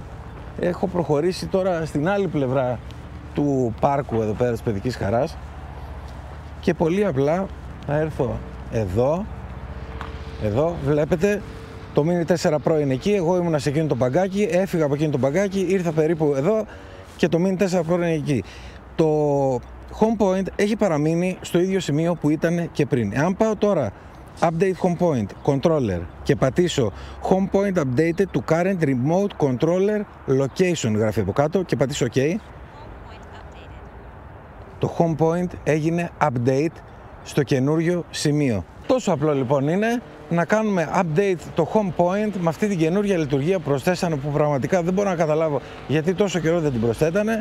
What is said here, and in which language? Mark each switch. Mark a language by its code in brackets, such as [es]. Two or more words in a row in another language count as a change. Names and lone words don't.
[el] Έχω προχωρήσει τώρα στην άλλη πλευρά του πάρκου εδώ πέρα της Παιδικής Χαράς και πολύ απλά θα έρθω εδώ βλέπετε το Mini 4 Pro είναι εκεί, εγώ ήμουνα σε εκείνο το παγκάκι, έφυγα από εκείνο το παγκάκι, ήρθα περίπου εδώ και το Mini 4 Pro είναι εκεί. Το [en] home point [el] έχει παραμείνει στο ίδιο σημείο που ήταν και πριν. Εάν πάω τώρα [en] update home point, controller [el] και πατήσω [en] home point updated to current remote controller location, [el] γράφει από κάτω, και πατήσω ok, το [en] home point [el] έγινε update στο καινούριο σημείο. Τόσο απλό λοιπόν είναι να κάνουμε update το [en] home point [el] με αυτή την καινούργια λειτουργία που προσθέσανε, που πραγματικά δεν μπορώ να καταλάβω γιατί τόσο καιρό δεν την προσθέτανε.